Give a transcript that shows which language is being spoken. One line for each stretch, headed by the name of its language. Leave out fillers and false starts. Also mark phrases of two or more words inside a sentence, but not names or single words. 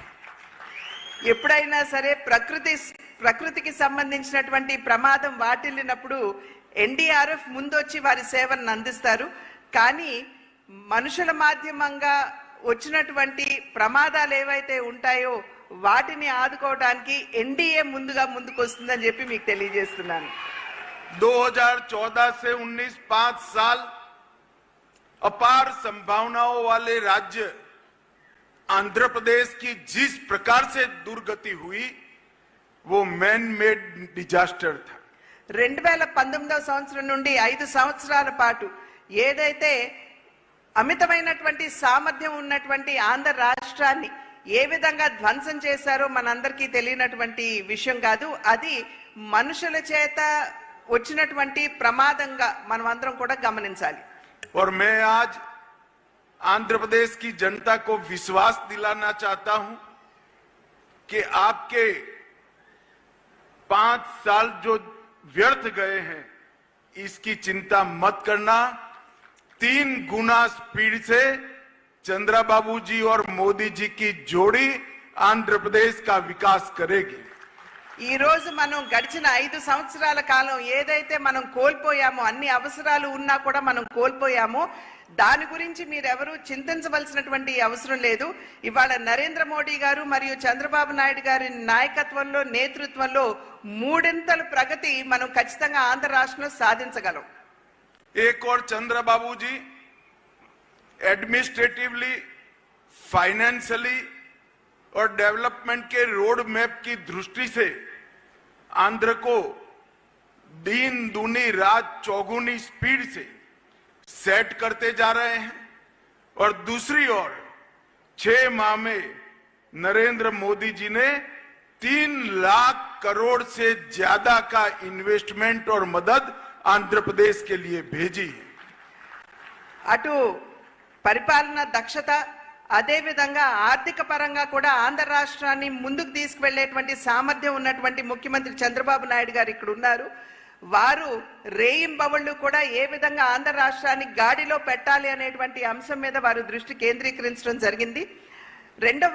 Telugu: ఎప్పుడైనా సరే ప్రకృతికి సంబంధించినటువంటి ప్రమాదం వాటిల్లినప్పుడు ఎన్డీఆర్ఎఫ్ ముందొచ్చి వారి సేవలను అందిస్తారు. కానీ మనుషుల మాధ్యమంగా వచ్చినటువంటి ప్రమాదాలు ఏవైతే ఉంటాయో వాటిని ఆదుకోవడానికి ఎన్డీఏ ముందుకు వస్తుందని చెప్పి మీకు తెలియజేస్తున్నాను.
Hindi: 2014 से 19 5 साल अपार संभावनाओं वाले राज्य आंध्र प्रदेश की जिस प्रकार से दुर्गति हुई वो
English: man made disaster
Hindi: था.
Telugu: 2019 సంవత్సరం నుండి 5 సంవత్సరాల పాటు ఏదైతే అమితమైనటువంటి సామర్థ్యం ఉన్నటువంటి ఆంధ్ర రాష్ట్రాన్ని ఏ విధంగా ధ్వంసం చేశారో మనందరికీ తెలియనటువంటి విషయం కాదు. అది మనుషుల చేత వచ్చినటువంటి ప్రమాదంగా మనం అందరం కూడా గమనించాలి.
Hindi: और मैं आज आंध्र प्रदेश की जनता को विश्वास दिलाना चाहता हूं कि आपके 5 साल जो व्यर्थ गए हैं इसकी चिंता मत करना. 3 गुना स्पीड से चंद्रबाबू जी और मोदी जी की जोड़ी आंध्र प्रदेश का विकास करेगी.
Telugu: ఈ రోజు మనం గడిచిన 5 సంవత్సరాల కాలం ఏదైతే మనం కోల్పోయామో, అన్ని అవసరాలు ఉన్నా కూడా మనం కోల్పోయామో, దాని గురించి మీరెవరూ చింతించవలసినటువంటి అవసరం లేదు. ఇవాళ నరేంద్ర మోడీ గారు మరియు చంద్రబాబు నాయుడు గారి నాయకత్వంలో నేతృత్వంలో 3 ప్రగతి మనం ఖచ్చితంగా ఆంధ్ర రాష్ట్రంలో సాధించగలం.
Hindi: एक और चंद्रबाबू जी
English: administratively, financially
Hindi: और डेवलपमेंट के
English: road map
Hindi: की दृष्टि से आंध्र को दिन दूनी रात चौगुनी स्पीड से सेट करते जा रहे हैं. और दूसरी ओर 6 माह में नरेंद्र मोदी जी ने 3 लाख करोड़ से ज्यादा का इन्वेस्टमेंट और मदद आंध्र प्रदेश के लिए भेजी है.
Telugu: అటు పరిపాలన దక్షత అదే విధంగా ఆర్థిక పరంగా కూడా ఆంధ్ర రాష్ట్రాన్ని ముందుకు తీసుకువెళ్లేటువంటి సామర్థ్యం ఉన్నటువంటి ముఖ్యమంత్రి చంద్రబాబు నాయుడు గారు ఇక్కడ ఉన్నారు. వారు రేయింబవళ్ళు కూడా ఏ విధంగా ఆంధ్ర రాష్ట్రాన్ని గాడిలో పెట్టాలి అనేటువంటి అంశం మీద వారు దృష్టి కేంద్రీకరించడం జరిగింది.